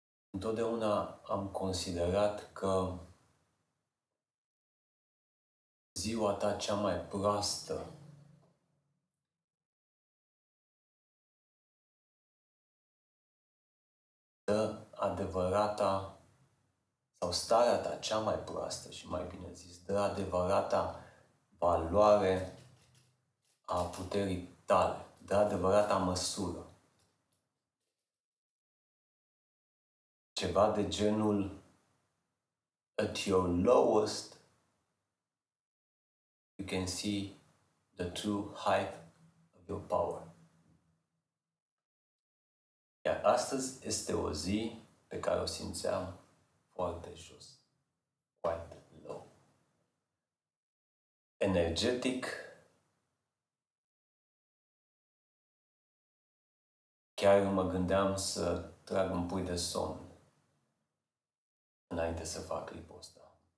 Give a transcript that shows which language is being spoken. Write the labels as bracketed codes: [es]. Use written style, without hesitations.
[ro] Întotdeauna am considerat că ziua ta cea mai proastă dă adevărata, sau starea ta cea mai proastă, și mai bine zis, dă adevărata valoare a puterii tale, dă adevărata măsură. Ceva de genul, [en] at your lowest, you can see the true height of your power. [ro] Iar astăzi este o zi pe care o simțeam foarte jos, [en] quite low. [ro] Energetic, chiar mă gândeam să trag un pui de somn înainte să fac clipul ăsta.